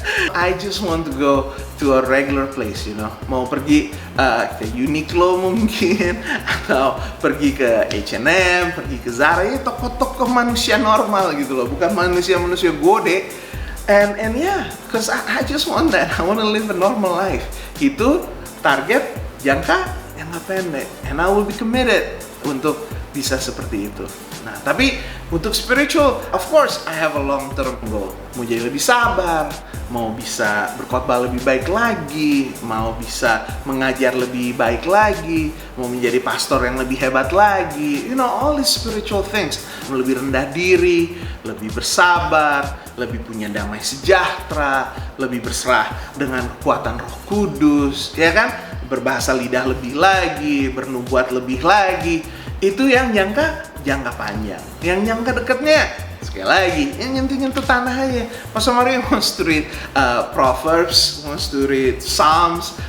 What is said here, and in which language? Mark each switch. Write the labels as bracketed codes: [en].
[en] I just want to go to a regular place, you know. [id] Mau pergi ke Uniqlo mungkin, atau pergi ke H&M, pergi ke Zara, ya toko-toko manusia normal gitu loh, bukan manusia-manusia gede. [en] And yeah, cause I just want that. I want to live a normal life. [id] Itu target jangka pendek, [en] and I will be committed [id] untuk bisa seperti itu. Nah, tapi untuk [en] spiritual, of course, I have a long term goal. [id] Mau jadi lebih sabar, mau bisa berkhotbah lebih baik lagi, mau bisa mengajar lebih baik lagi, mau menjadi pastor yang lebih hebat lagi. [en] You know, all these spiritual things. [id] Lebih rendah diri, lebih bersabar, lebih punya damai sejahtera, lebih berserah dengan kekuatan Roh Kudus, ya kan? Berbahasa lidah lebih lagi, bernubuat lebih lagi. Itu yang jangka panjang. Yang jangka dekatnya, sekali lagi, yang nyentuh tanah aja. [en] Pastor Mario wants to read Proverbs, wants to read Psalms.